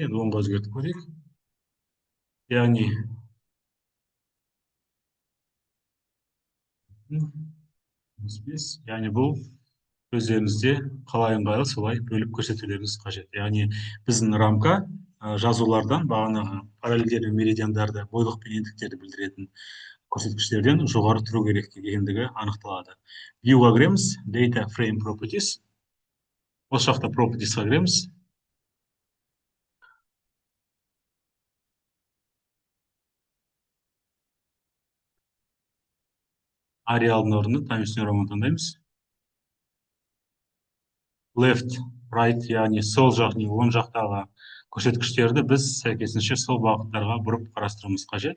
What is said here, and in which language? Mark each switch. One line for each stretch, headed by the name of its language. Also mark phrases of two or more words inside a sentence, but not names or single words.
Kazakh: Енді 10-ға өзгертіп көрейік. Яғни яғни бұл өздеріңізде қалай ыңғайлы солай бөліп көрсетулеріңіз қажет. Яғни біздің рамка жазулардан бағанағы параллельдер мен меридиандарды, бойлық пен ендіктерді білдіретін көрсеткіштерден жоғары тұру керек екендігі анықталады. Viewға кіреміз,
English: data frame properties.
Kazakh: Осы жақта propertiesға кіреміз. Ареалдың орнына Times New Roman таңдаймыз.
English: Left, right,
Kazakh: яғни сол жақ не оң жақтағы көрсеткіштерді біз сәйкесінше сол бағыттарға бұрып қарастыруымыз қажет.